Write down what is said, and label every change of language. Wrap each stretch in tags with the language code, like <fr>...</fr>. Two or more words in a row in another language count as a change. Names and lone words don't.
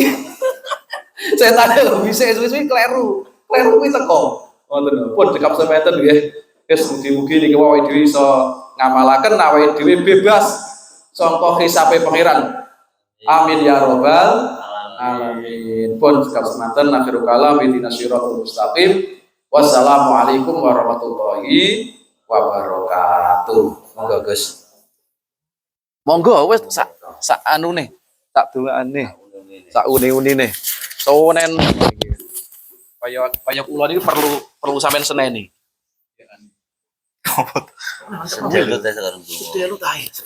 <jv>Setan lho bisik suwi-suwi kleru. Kleru kuwi teko. Ngoten pun cekap semeten nggih. Wis mugi-mugi niki awake dhewe iso ngamalaken awake dhewe bebas sangka hisabe pangeran.</jv> <ar>آمين يا رب العالمين.</ar> <jv>Pun cekap sementen</jv> <ar>آخر الكلام اهدنا الصراط المستقيم. والسلام عليكم ورحمة الله وبركاته.</ar> <jv>Monggo Gus. Monggo wis sak anune, sak doane, sak une-unine. Sonen kaya kula niki perlu sampean seneni. Sedelut ta sekarang. Sedelut ae.</jv>